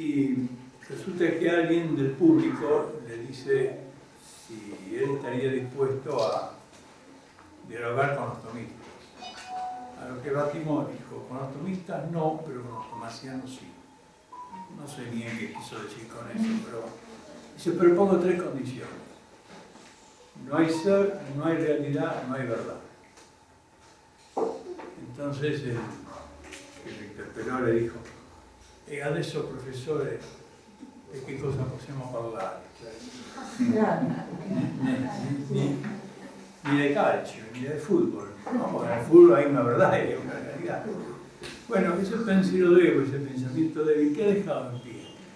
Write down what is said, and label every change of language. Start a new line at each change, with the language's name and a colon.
Spanish: Y resulta que alguien del público le dice si él estaría dispuesto a dialogar con los tomistas. A lo que Bátimo dijo, con los tomistas no, pero con los tomasianos sí. No sé bien qué quiso decir con eso, pero dice, pero pongo tres condiciones. No hay ser, no hay realidad, no hay verdad. Entonces el que lo interpeló le dijo:
Italian: e adesso professore, di che cosa possiamo parlare?
Spanish: Ni de calcio, ni de fútbol. No, porque en el fútbol hay una verdad y hay una realidad. Bueno, ese pensiero débil, ese pensamiento débil, ¿qué ha dejado en pie?